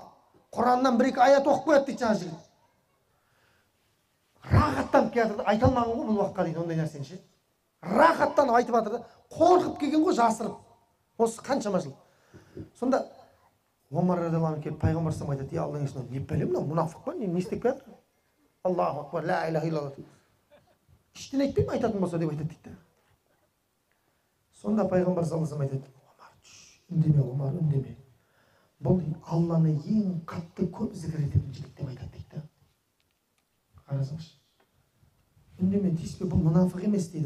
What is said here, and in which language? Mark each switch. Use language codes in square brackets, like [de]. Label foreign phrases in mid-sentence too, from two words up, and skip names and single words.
[kk] Құраннан 1-2 аят оқып қояды дейді жаңа жігіт. Рахаттанып келе жатыр, айта алмаған ғой бұл уақытқа дейін ондай нәрсені ше. Рахаттанып айтып жатыр да, қорқып келген ғой жасырып. Осы қаншама жыл. Сонда Омар [ar] رضي الله عنه [kk] келіп пайғамбар саллаллаху айтады: "Я Алланың есімін, не бәлем мынау мұнафық па, не істеп келе жатыр? [ar] الله أكبر، لا إله إلا الله." [kk] Ештеңе айтпаймын, айтатын болса деп айтады дейді. Сонда пайғамбар [ar] صلى الله عليه [kk] айтады: "Омар, үндеме, Омар, үндеме. Бұл Алланы ең қатты көп зікір ететін жігіт деп айтады дейді." Қарасаңшы. Үндеме, тиіспе, бұл мұнафық емес дейді.